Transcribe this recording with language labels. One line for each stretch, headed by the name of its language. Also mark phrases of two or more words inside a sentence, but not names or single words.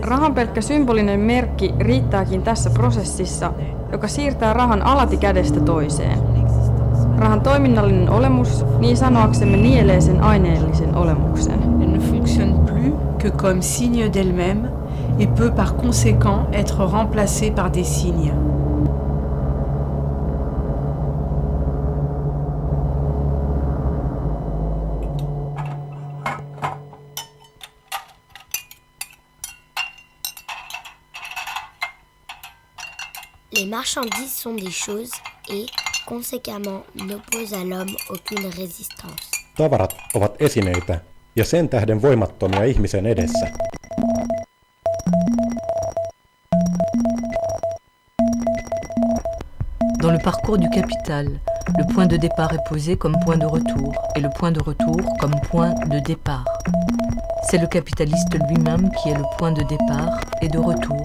Finnish: Rahan pelkkä symbolinen merkki riittääkin tässä prosessissa, joka siirtää rahan alati kädestä toiseen. Rahan toiminnallinen olemus, niin sanoaksemme, nielee sen aineellisen olemuksen.
French: Elle ne fonctionne plus que comme signe d'elle-même et peut par conséquent être remplacée par des signes. Les marchandises sont des choses et, conséquemment, n'opposent à l'homme aucune résistance.
Finnish: Tavarat ovat esineitä ja sen tähden voimattomia ihmisen edessä.
French: Dans le parcours du capital, le point de départ est posé comme point de retour et le point de retour comme point de départ. C'est le capitaliste lui-même qui est le point de départ et de retour.